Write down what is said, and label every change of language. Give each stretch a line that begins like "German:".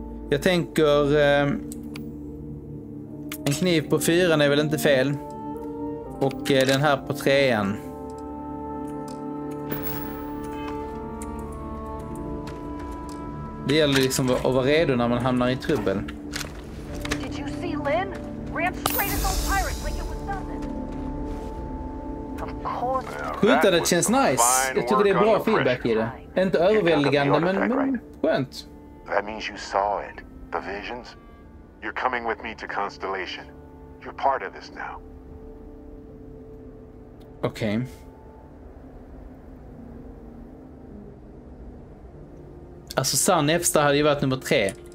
Swedish: Jag tänker en kniv på 4 är väl inte fel. Och den här på 3. Det gäller liksom att vara redo när man hamnar i trubbel.
English: Did you see Lynn? Ran straight at those pirates like it was nothing. Of course.
Swedish: Skjutandet känns nice. Jag tycker det är bra feedback i det. Inte överväldigande, men skönt.
English: That means you saw it. The visions. You're coming with me to Constellation. You're part of this now.
Swedish: Okej. Alltså sann FZ hade ju varit nummer 3.